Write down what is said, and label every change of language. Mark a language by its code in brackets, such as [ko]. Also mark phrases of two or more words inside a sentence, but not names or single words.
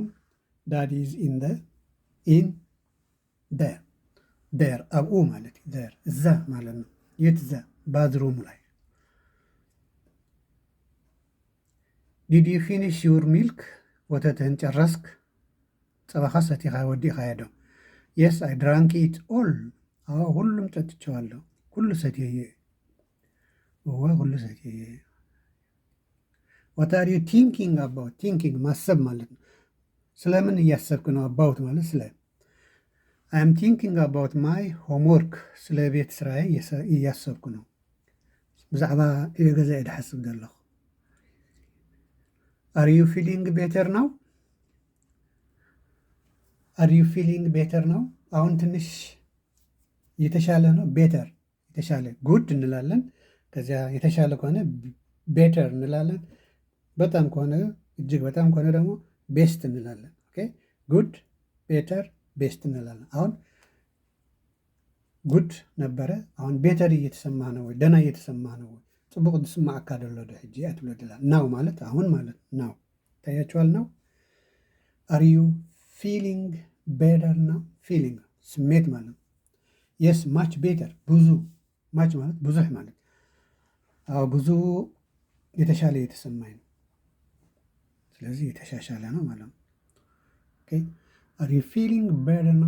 [en] Dad is in there። [am] ዴር አብኡ ማለት ዴር እዛ ማለት ነው። የት? እዛ ባዝሩሙ ላይ። [en] did you finish your milk? [am] ወተትህን ጨረስክ? [ti] ፀባኻ ሰቲኻ ወዲእኻ ዶ? [en] yes I drank it all። [am] አዎ ሁሉም ጠጥቼዋለሁ። [ti] ሁሉ ሰትየ። እወ ሁሉ ሰትየ። [en] what are you thinking about? [am] ቲንኪንግ ማሰብ ማለት ነው። ስለምን እያሰብክ ነው? አባውት ማለት ስለ። [en] I am thinking about my homework። [am] ስለ ቤት ስራዬ እያሰብኩ ነው። [ti] ብዛዕባ ገዛ ድሓስብ ዘለኹ። [en] are you feeling better now? are you feeling better now? [am] አሁን ትንሽ የተሻለ ነው። ቤተር የተሻለ፣ ጉድ እንላለን። ከዚያ የተሻለ ከሆነ ቤተር እንላለን። በጣም ከሆነ እጅግ በጣም ከሆነ ደግሞ ቤስት እንላለን። [en] OK good, better, best [am] እንላለን። አሁን ጉድ ነበረ፣ አሁን ቤተር እየተሰማ ነው ወይ? ደህና እየተሰማ ነው ወይ? [ti] ጽቡቅ ዝስማዓካ ደሎ ዶ ሕጂ አትብሎ ድላ። [am] ናው ማለት አሁን ማለት ናው። ታያችኋል። [en] now are you feeling better now። [am] ፊሊንግ ስሜት ማለት ነው። [en] yes much better፣ [am] ብዙ። ማች ማለት ብዙህ ማለት። አዎ ብዙ የተሻለ የተሰማኝ ነው። ስለዚህ የተሻሻለ ነው ማለት ነው። [en] OK are you feeling better now?